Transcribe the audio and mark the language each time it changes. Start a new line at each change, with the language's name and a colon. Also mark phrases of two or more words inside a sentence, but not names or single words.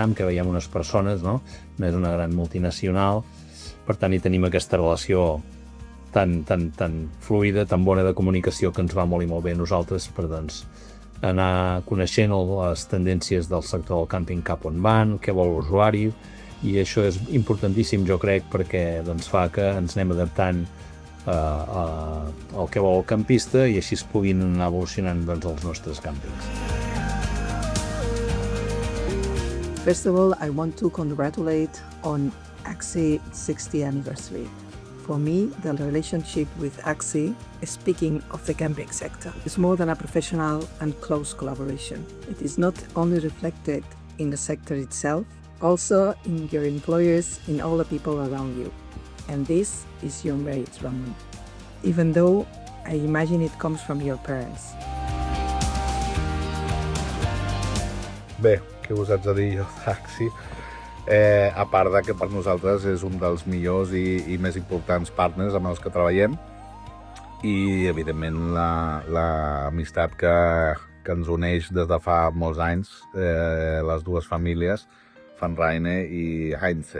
Catalan: en què veiem unes persones, no és una gran multinacional, per tant hi tenim aquesta relació tan fluida, tan bona de comunicació que ens va molt i molt bé a nosaltres per doncs, anar coneixent les tendències del sector del càmping cap on van, què vol l'usuari, i això és importantíssim, jo crec, perquè doncs, fa que ens anem adaptant al que vol el campista i així es puguin anar evolucionant doncs, els nostres càmpings.
English: First of all, I want to congratulate on AXI 60th anniversary. For me, the relationship with AXI, speaking of the camping sector, is more than a professional and close collaboration. It is not only reflected in the sector itself, also in your employers, in all the people around you. And this is your merit, Ramon. Even though I imagine it comes from your parents.
Catalan: Bé, què us haig de dir jo d'AXI? A part de que per nosaltres és un dels millors i més importants partners amb els que treballem i, evidentment, l'amistat que ens uneix des de fa molts anys, les dues famílies, Fanrainer i Heinze.